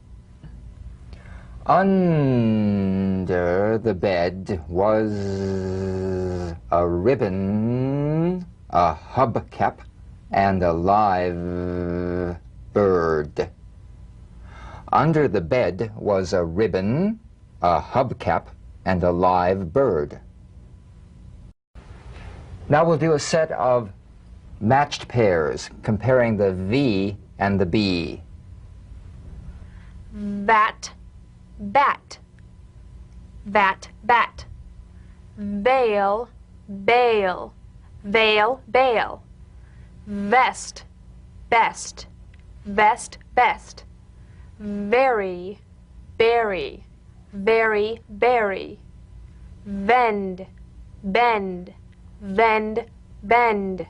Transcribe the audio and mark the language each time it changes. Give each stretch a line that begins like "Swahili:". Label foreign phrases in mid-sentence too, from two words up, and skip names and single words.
English: Under the bed was a ribbon, a hubcap, and a live bird. Under the bed was a ribbon, a hubcap, and a live bird. Now we'll do a set of matched pairs, comparing the V and the B. Bat, bat. vat, bat. Veil, bail, veil, bail. Vest, best, vest, best. Very, berry, very, berry. Vend, bend, vend, bend.